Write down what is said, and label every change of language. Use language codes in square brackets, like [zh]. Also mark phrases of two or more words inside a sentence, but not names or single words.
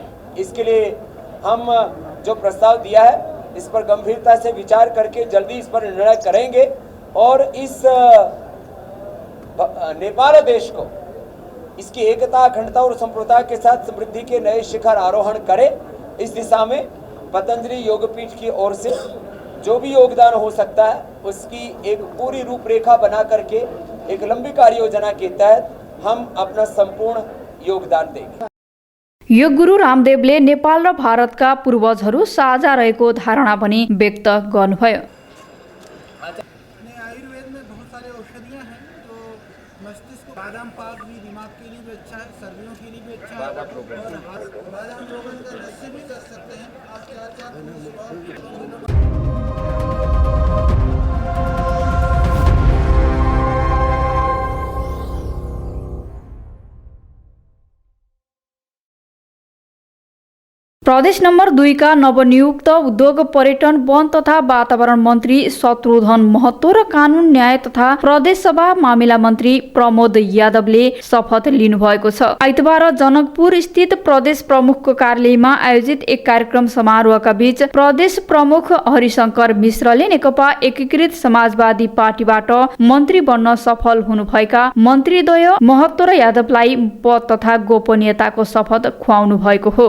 [hi] इसके लिए हम जो प्रस्ताव दिया है, इस पर गंभीरता से विचार करके जल्दी इस पर निर्णय करेंगे और इस नेपाल देश को इसकी एकता, अखंडता और संप्रभुता के साथ समृद्धि के नए शिखर आरोहण करे। इस दिशा में पतंजलि योगपीठ की ओर से जो भी योगदान हो सकता है, उसकी एक पूरी रूपरेखा बना करके एक लंबी कार्य योजना के तहत हम अपना संपूर्ण योगदान देंगे। [ne] योग गुरु रामदेवले नेपाल र भारतका पूर्वजहरू साझा रहेको धारणा पनि व्यक्त गर्नुभयो। [hi] आयुर्वेद में बहुत सारे औषधियाँ हैं, तो मस्तिष्क, बादाम पाक भी दिमाग के लिए भी अच्छा है, सर्दियों के लिए भी अच्छा है। और बादाम रोगन का लस्सी भी कर सकते हैं आप [ne] 4-4 प्रदेश नम्बर 2 का नवनियुक्त उद्योग, पर्यटन, वन तथा वातावरण मन्त्री शत्रुघ्न महतो र कानून, न्याय तथा प्रदेश सभा मामिला मन्त्री प्रमोद यादवले शपथ लिनुभएको छ। आइतबार जनकपुर स्थित प्रदेश प्रमुखको कार्यालयमा आयोजित एक कार्यक्रम समारोहका बीच प्रदेश प्रमुख हरिशंकर मिश्रले नेकपा एकीकृत समाजवादी पार्टीबाट मन्त्री बन्न सफल हुनुभएका मन्त्रीद्वय महतो र यादवलाई पद तथा गोपनीयताको शपथ खुवाउनु भएको हो।